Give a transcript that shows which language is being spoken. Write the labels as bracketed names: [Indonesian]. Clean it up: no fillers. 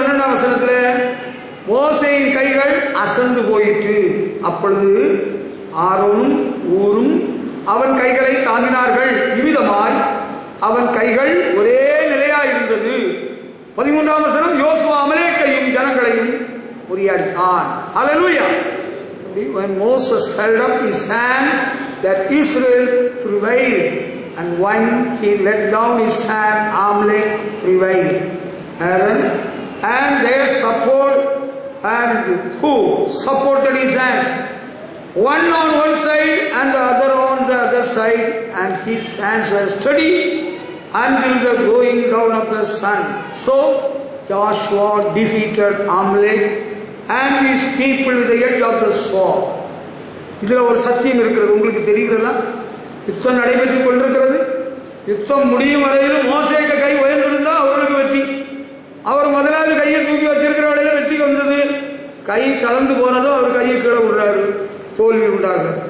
[Tamil] 12ஆம் வசனத்துல மோசேயின் கைகள் அசந்து போயிற்று. அப்பொழுது ஆரோனும் ஊரும் அவன் கைகளை தாங்கினார்கள். இவ்விதமாய் அவன் கைகள் ஒரே நிலையாயிருந்தது. 13ஆம் வசனம் யோசுவா அமலேக்கையும் ஜனங்களையும் முறியடித்தான். ஹல்லேலூயா. [English] When Moses held up his hand, that Israel prevailed, and when he let down his hand, Amalek prevailed. Aaron and their support, and who supported his hands, one on one side and the other on the other side, and his hands were steady until the going down of the sun. So Joshua defeated Amalek and his people with the edge of the sword. [Tamil] இதுல ஒரு சத்தியம் இருக்கிறது, உங்களுக்கு தெரிகிறதா? யுத்தம் நடைபெற்றுக் கொண்டிருக்கிறது. யுத்தம் முடியும் வரையிலும் மோசேக்கு கை உயர்ந்திருந்தா அவருக்கு வெற்றி. அவர் முதலாவது கையை தூக்கி வச்சிருக்கிற வேளையில வெற்றி வந்தது. கை கலந்து போனதும் அவர் கையை கீழே விடுறாரு, தோல்வி உண்டாக.